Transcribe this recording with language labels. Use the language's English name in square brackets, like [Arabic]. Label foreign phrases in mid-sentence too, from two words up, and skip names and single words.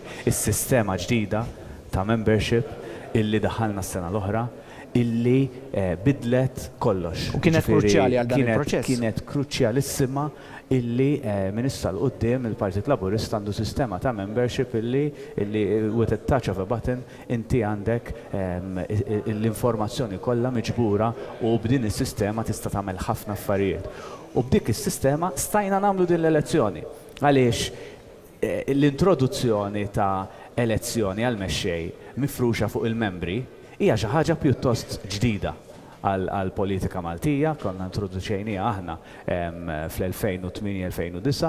[Maltese] Is-sistema ġdida ta' membership illi daħalna s-sena l-oħra illi bidlet kollox. U kienet kruċjali għal dan il-proċess. Kienet kruċjalissima illi minn issa l-qudiem il-Partit Laburista għandu sistema ta' membership illi [English] with a touch of a button [Maltese] inti għandek l-informazzjoni kollha miġbura u b'din is-sistema tista' tagħmel ħafna affarijiet. U b'dik is-sistema stajna nagħmlu din l-elezzjoni. Għaliex l-introduzzjoni ta' elezzjoni għal mexxej mifruxa fuq il-membri hija xi ħaġa pjuttost ġdida għal-politika Maltija, konna introduċejnija aħna fl-2008-2009.